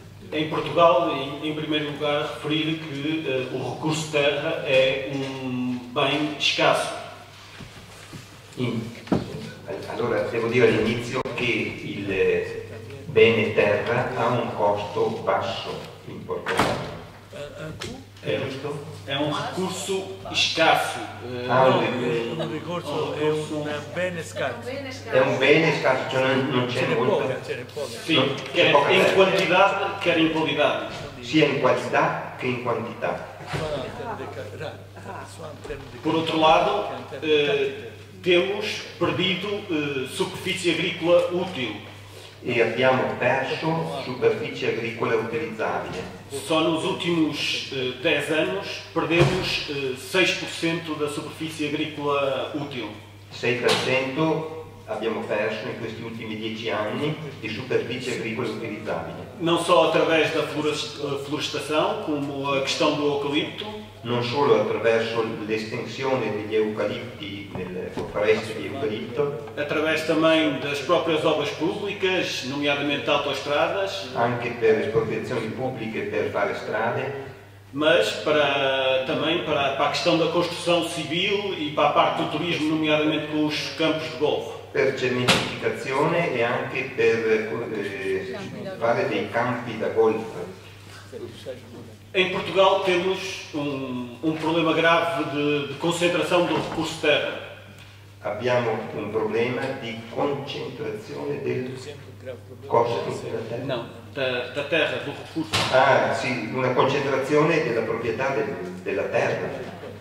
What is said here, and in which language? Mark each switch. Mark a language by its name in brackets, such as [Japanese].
[Portuguese] Bem, em Portugal, em primeiro lugar, referir que o recurso de terra é bem escasso. [Italian] Allora, devo dire all'inizio che il bene terra ha un costo basso in Portogallo. [Portuguese] É um recurso escasso. [Italian] Un ricorso è un bene scarso. È un bene scarso, cioè non c'è molto. [Portuguese] Sim, quer em quantidade, quer em qualidade. [Italian] Sia in qualità che in quantità. [Portuguese] Por outro lado, temos perdido superfície agrícola útil. [Italian] E abbiamo perso superficie agricola utilizzabile. [Portuguese] Só nos últimos 10 anos perdemos 6% da superfície agrícola útil. [Italian] 6% abbiamo perso in questi ultimi 10 anni di superficie agricola utilizzabile. [Portuguese] Não só através da florestação, como a questão do eucalipto, [Italian] non solo attraverso l'estensione degli eucalipti nelle foreste di eucalipto, [Portuguese] através também das próprias obras públicas, nomeadamente autoestradas, [Italian] anche per espropriazioni pubbliche per fare strade, [Portuguese] mas também para a questão da construção civil e para a parte do turismo, nomeadamente com os campos de golfe. [Italian] per cementificazione e anche per fare dei campi da golf. [Portuguese] Em Portugal temos problema grave de concentração do recurso terra. [Italian] Abbiamo un problema di concentrazione del costo della terra. [Portuguese] Não, da terra, do recurso. [Italian] Ah, sì, una concentrazione della proprietà della terra.